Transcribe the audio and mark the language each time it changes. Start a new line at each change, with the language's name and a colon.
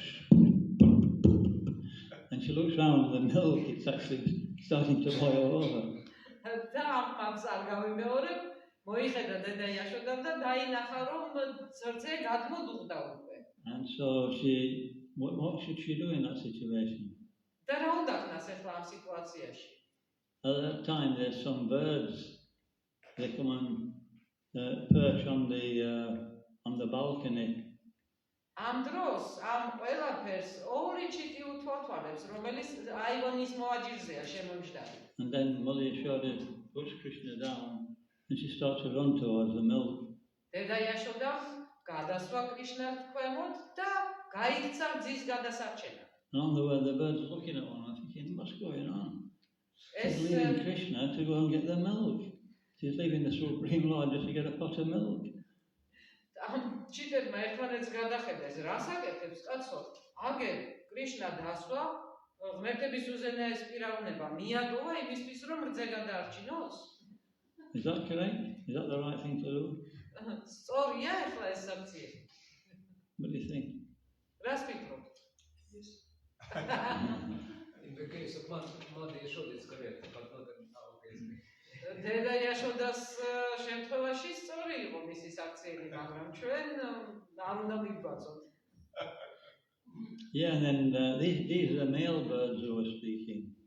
English: And she looks around, the milk, it's actually starting to boil over.
Georgian: და აღმავს არ გავიმეორებ, მოიხედა დედა იაშოდამ და დაინახა, რომ რძე გადმოდუღდა უკვე.
English: And so what should she do in that situation?
Georgian: და რა უნდა ქნას ახლა ამ სიტუაციაში?
English: At that time, there's some birds. They come and perch on the balcony.
Georgian: ამ დროს ამ ყველაფერს ორი ჩიტი უთვალთვალებს, რომელიც აივონის მოაჯირზეა შემომჯდარი.
English: And then Mother Yashoda puts Krishna down and she starts to run towards the milk.
Georgian: დედა იაშოდამ გადასვა კრიშნას ქვემოთ და გაიქცა რძის გადასარჩენა.
English: And on the way, the birds are looking at one and thinking, what's going on?
Georgian: ეს
English: She's leaving Krishna to go and get the milk. She's leaving the Supreme Lord just to get a pot of milk.
Georgian: ამ ჩიტებმა ერთმანეთს გადახედეს, რას აკეთებს კაცო? აგერ კრიშნა დასვა, ღმერთების უზენაეს პიროვნება მიატოვა იმისთვის, რომ რძე გადაარჩინოს?
English: Is that correct? Is that the right thing to do?
Georgian: სწორია ახლა ეს საქციე?
English: What do you think?
Georgian: რას ფიქრობთ?
English: In the case of Mother Yashoda, it's correct, but not in our case.
Georgian: დედა იაშოდას შემთხვევაში სწორი იყო მისი საქციელი, მაგრამ ჩვენ არ უნდა მივბაძოთ.
English: Yeah, and then these are the male birds who were speaking.